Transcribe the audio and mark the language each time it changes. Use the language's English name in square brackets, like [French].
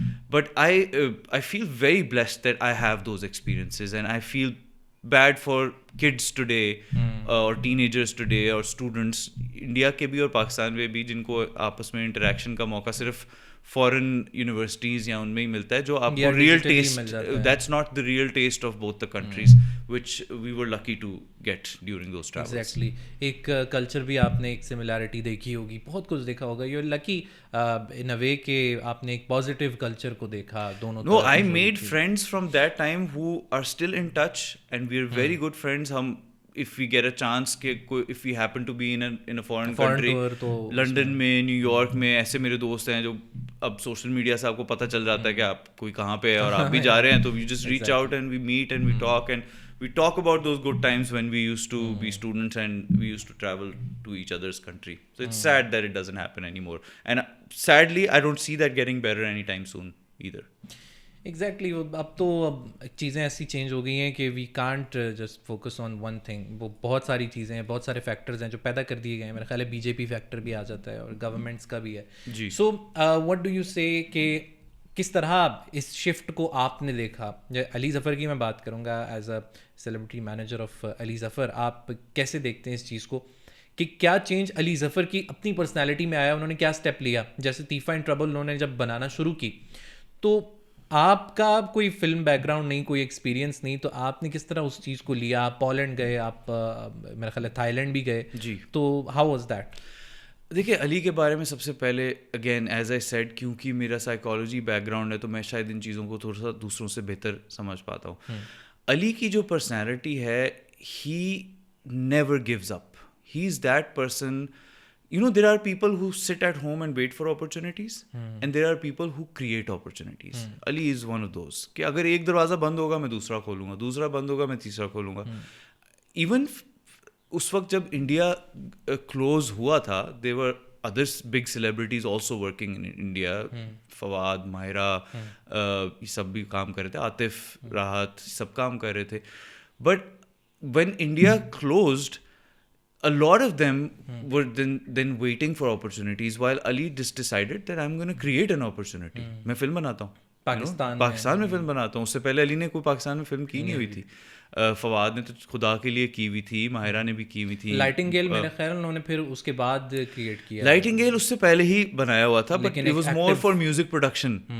[English] but I feel very blessed that I have those experiences, and I feel bad for kids today اور teenagers today اور students [Urdu] India کے بھی اور پاکستان میں بھی, جن کو آپس میں انٹریکشن کا موقع صرف فارن یونیورسٹیز یا ان میں ہی ملتا ہے, جو آپ کو [English] Real test, that's not the real test of both the countries which we were lucky to get during those travels. [Urdu] Exactly, ایک کلچر بھی آپ نے ایک سملیرٹی دیکھی ہوگی, بہت کچھ دیکھا ہوگا. [English] you are lucky in a way [Urdu] کہ آپ نے ایک پازیٹیو کلچر کو دیکھا دونوں. [English] No, I made friends from that time who are still in touch, and we are very good friends. ہم if we get a chance کہ if we happen to be in a foreign country, [Urdu] London میں, new York میں, ایسے میرے دوست ہیں جو اب سوشل میڈیا سے آپ کو پتہ چل جاتا ہے کہ آپ کوئی کہاں پہ ہے اور آپ بھی جا رہے ہیں, تو [English] we just reach out and we meet and we talk about those good times when we used to be students and we used to travel to each other's country. So it's sad that it doesn't happen anymore, and sadly I don't see that getting better anytime soon either. [Urdu] Exactly, اب تو چیزیں ایسی change ہو گئی ہیں کہ [English] We can't just focus on one thing. [Urdu] وہ بہت ساری چیزیں ہیں, بہت سارے فیکٹرز ہیں جو پیدا کر دیے گئے ہیں. میرا خیال ہے بی جے پی فیکٹر بھی آ جاتا ہے اور گورنمنٹس کا بھی ہے. جی, [English] so what do you say [Urdu] کہ کس طرح اس شفٹ کو آپ نے دیکھا؟ علی ظفر کی میں بات کروں گا [English] As a celebrity manager of Ali Zafar. [Urdu] آپ کیسے دیکھتے ہیں اس چیز کو کہ کیا چینج علی ظفر کی اپنی پرسنالٹی میں آیا؟ انہوں نے کیا اسٹیپ لیا؟ جیسے طیفہ ان ٹربل انہوں نے جب بنانا شروع کی, تو آپ کا کوئی فلم بیک گراؤنڈ نہیں, کوئی ایکسپیرینس نہیں, تو آپ نے کس طرح اس چیز کو لیا؟ آپ پولینڈ گئے, آپ میرا خیال ہے تھائی لینڈ بھی گئے, جی, [English] تو how was that? [Urdu] دیکھیے, علی کے بارے میں سب سے پہلے [English] again as I said, [Urdu] کیونکہ میرا سائیکالوجی بیک گراؤنڈ ہے تو میں شاید ان چیزوں کو تھوڑا سا دوسروں سے بہتر سمجھ پاتا ہوں. علی کی جو پرسنالٹی ہے, [English] He never gives up. He is that person, you know, there are people who sit at home and wait for opportunities, and there are people who create opportunities. Ali is one of those [Urdu] کہ اگر ایک دروازہ بند ہوگا میں دوسرا کھولوں گا, دوسرا بند ہوگا میں تیسرا کھولوں گا. ایون اس وقت جب انڈیا کلوز ہوا تھا, [English] there were other big celebrities also working in India. [Urdu] Fawad, Mahira, یہ سب بھی کام کر رہے تھے, عاطف, راحت, سب کام کر رہے تھے. [English] But when India closed, a lot of them were then waiting for opportunities, while Ali just decided that I'm going to create an opportunity. [Urdu] میں film بناتا ہوں پاکستان میں فلم بناتا ہوں. اس سے پہلے علی نے کوئی پاکستان میں فلم کی نہیں ہوئی تھی. فواد نے تو خدا کے لیے کی ہوئی تھی, ماہرہ نے بھی کی ہوئی تھی. لائٹنگیل میرے خیال انہوں نے پھر اس کے بعد کریٹ کیا. لائٹنگیل اس سے پہلے ہی بنایا ہوا تھا, [English] But it was more for music production.